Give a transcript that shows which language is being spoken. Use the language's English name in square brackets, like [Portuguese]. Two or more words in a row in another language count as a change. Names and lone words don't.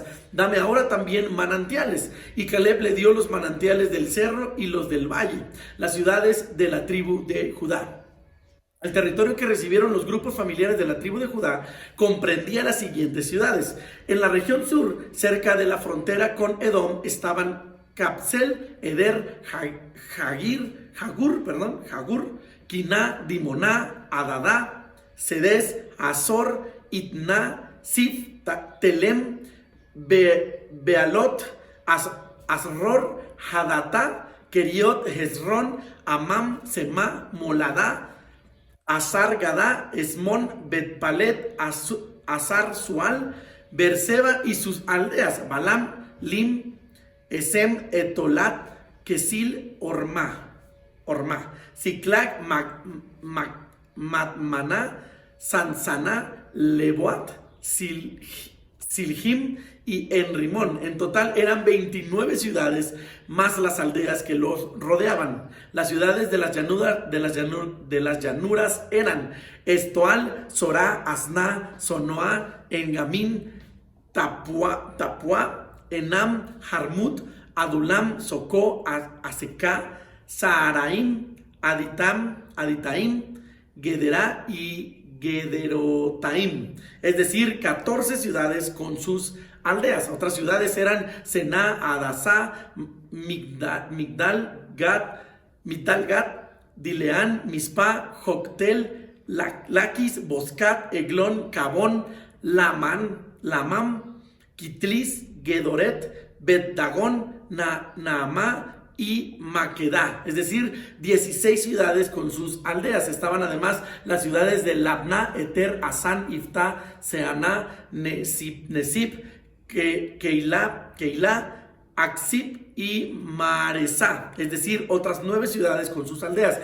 [Spanish] Dame ahora también manantiales. Y Caleb le dio los manantiales del cerro y los del valle, las ciudades de la tribu de Judá. El territorio que recibieron los grupos familiares de la tribu de Judá comprendía las siguientes ciudades. En la región sur, cerca de la frontera con Edom, estaban Capsel, Eder, Jagur, Quiná, Dimoná, Adadá, Sedes, Azor, Itná, Sif, Telem, Bealot, Asror, Hadatá, Keriot, Hezrón, Amam, Semá, Moladá, Azar Gadá, Esmón, Betpalet, Azar Sual, Berseba y sus aldeas, Balam, Lim, Esem, Etolat, Kesil, Orma, Ziklag, Matmaná, Sansaná, Leboat, Silhim y Enrimón. En total eran 29 ciudades más las aldeas que los rodeaban. Las ciudades de las llanuras eran Estoal, Sorá, Asná, Sonoá, Engamín, Tapua, Enam, Jarmut, Adulam, Socó, Aseká, Saharaim, Aditaim, Gederá y Gederotaim, es decir, 14 ciudades con sus aldeas. Otras ciudades eran Sená, Adasá, Migdal Gat, Dileán, Mispa, Joctel, Laquis, Boscat, Eglón, Cabón, Lamam, Kitlis, Gedoret, Bet-Dagón, Naamá y Maquedá, es decir, 16 ciudades con sus aldeas. Estaban además las ciudades de Labná, Eter, Asán, Iftá, Seaná, Nesip, Keilah, Aksip y Maresá, es decir, otras 9 ciudades con sus aldeas.